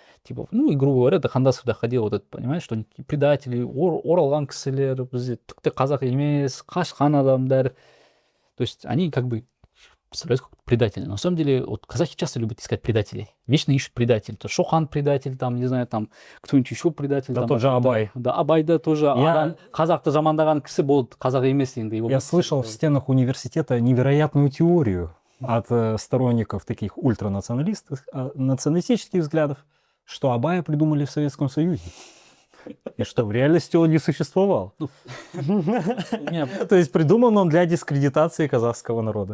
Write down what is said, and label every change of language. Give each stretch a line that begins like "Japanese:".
Russian: Типа, и, грубо говоря, до хандасов доходило вот это, понимаешь, что они предатели,
Kazakh: оралган кісілер, бізде тіпті казах емес, қашқан адамдар.
Russian: То есть они как бы представляют как предатели. Но на самом деле, вот казахи часто любят искать предателей. Вечно ищут предателей. То Шохан предатель, там, не знаю, там, кто-нибудь еще предатель. Да там, тот же Абай. Да, Абай, да, тоже.
Kazakh: Қазақты жамандаған кісі болды, казах емес енді.
Russian: Я слышал в стенах университета невероятную теорию от сторонников таких националистических взглядов, что Абая придумали в Советском Союзе. И что в реальности он не существовал. То есть придуман он для дискредитации казахского народа.